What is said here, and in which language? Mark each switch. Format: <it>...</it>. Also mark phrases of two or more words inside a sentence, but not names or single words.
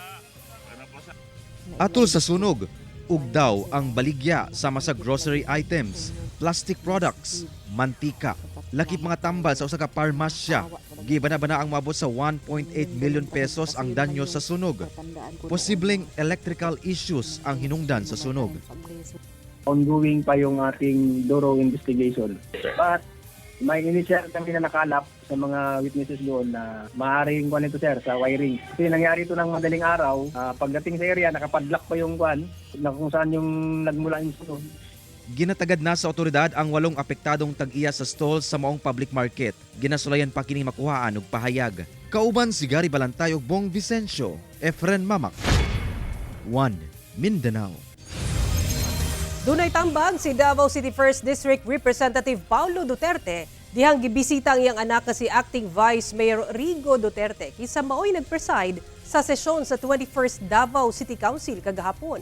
<ceb>Atol sa sunog, ugdaw ang baligya sama sa</ceb> <en>grocery items, plastic products,</en> <ceb>mantika, lakip mga tambal sa usa ka parmasya. Gibana-bana ang maabot sa 1.8 million pesos ang danyo sa sunog. Posibleng</ceb> <en>electrical issues</en> <ceb>ang hinungdan sa sunog.</ceb> <tl>Ongoing pa yung ating</tl> <en>thorough investigation.</en> <tl>But may initial kami na nakalap sa mga witnesses doon na maaaring kuan ito sir sa wiring. Kasi nangyari ito ng madaling araw, pagdating sa area nakapadlock pa yung kuan na kung saan yung nagmula yung sunog.</tl> <ceb>Ginatagad na sa otoridad ang 8 apektadong tag-iya sa stall sa maong</ceb> <en>public market.</en> <ceb>Ginasulayan pa kining makuhaan og pahayag. Kauban si Gary Balantay ug Bong Vicencio, Efren Mamak. 1 Mindanao. Dunay tambag si Davao City 1st District Representative Paulo Duterte dihang gibisita ang iyang anak nga si Acting Vice Mayor Rigo Duterte kisa maoy nagpreside sa sesyon sa 21st Davao City Council kagahapon.</ceb>